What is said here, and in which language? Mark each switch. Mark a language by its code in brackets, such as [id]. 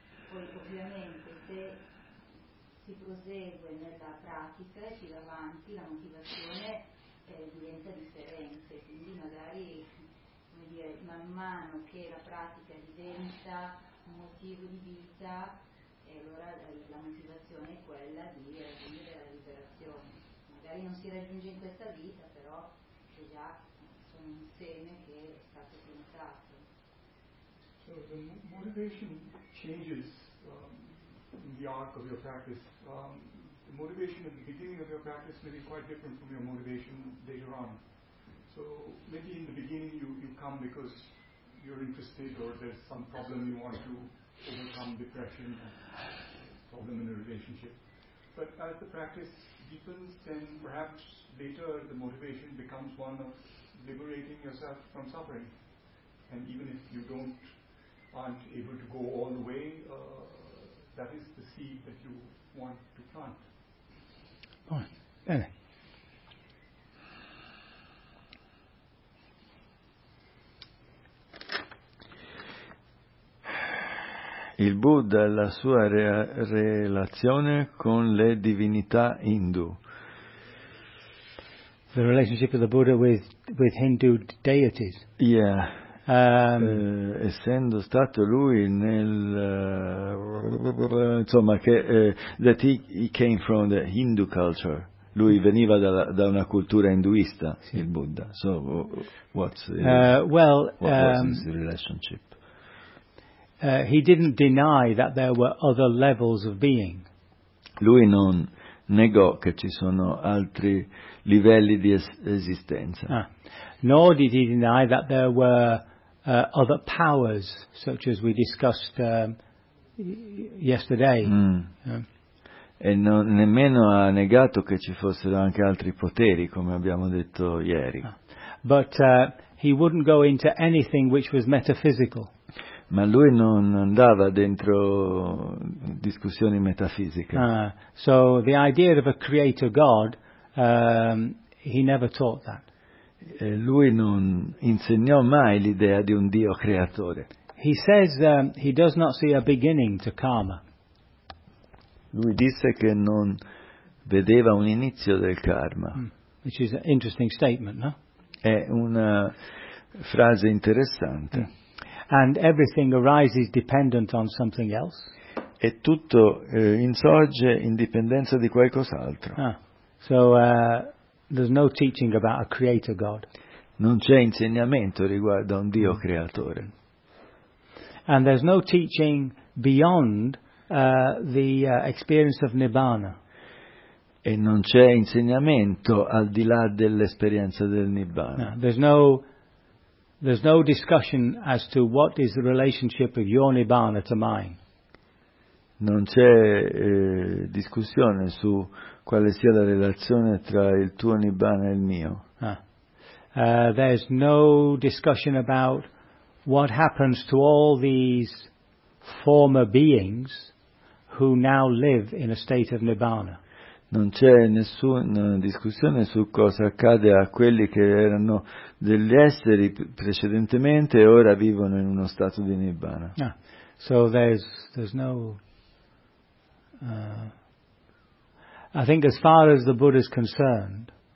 [it] Poi ovviamente se si prosegue nella pratica e si va avanti, la motivazione diventa differente, quindi magari, come dire, man mano che la pratica diventa un motivo di vita, allora la motivazione è quella di raggiungere la liberazione. Magari non si raggiunge in questa vita, però c'è già, sono un seme che è stato piantato. [en] So the motivation changes in the arc of your practice. The motivation at the beginning of your practice may be quite different from your motivation later on. So maybe in the beginning you come because you're interested or there's some problem you want to overcome, depression, problem in a relationship. But as the practice deepens, then perhaps later the motivation becomes one of liberating yourself from suffering. And even if you aren't able to go all the way, that is the seed that you want to plant. [it] Bene. Il Buddha e la sua relazione con le divinità Hindu. [en] The relationship of the Buddha with Hindu deities. Yeah. [it] Essendo stato lui nel insomma che [en] that he came from the Hindu culture, [it] lui veniva da una cultura induista, sì. Il Buddha. [en] So what was his relationship? He didn't deny that there were other levels of being. [it] Lui non negò che ci sono altri livelli di esistenza. [en] Nor did he deny that there were other powers, such as we discussed yesterday. [it] E non, nemmeno ha negato che ci fossero anche altri poteri, come abbiamo detto ieri. [en] But he wouldn't go into anything which was metaphysical. [it] Ma lui non andava dentro discussioni metafisiche. [en] So the idea of a creator God he never taught that. [it] Lui non insegnò mai l'idea di un Dio creatore. [en] He says he does not see a beginning to karma. [it] Lui disse che non vedeva un inizio del karma. [en] Which is an interesting statement, no? [it] È una frase interessante. Mm. [en] And everything arises dependent on something else. [it] E tutto insorge in dipendenza di qualcos'altro. Ah. [en] So there's no teaching about a creator God. [it] Non c'è insegnamento riguardo a un Dio creatore. [en] And there's no teaching beyond the experience of Nibbana. [it] E non c'è insegnamento al di là dell'esperienza del Nibbana. [en] No, there's no discussion as to what is the relationship of your Nibbana to mine. [it] Non c'è discussione su quale sia la relazione tra il tuo Nibbana e il mio. [en] There's no discussion about what happens to all these former beings who now live in a state of Nibbana. [it] Non c'è nessuna discussione su cosa accade a quelli che erano degli esseri precedentemente e ora vivono in uno stato di Nibbana. [en] Yeah. So there's no I think as far as the Buddha is concerned,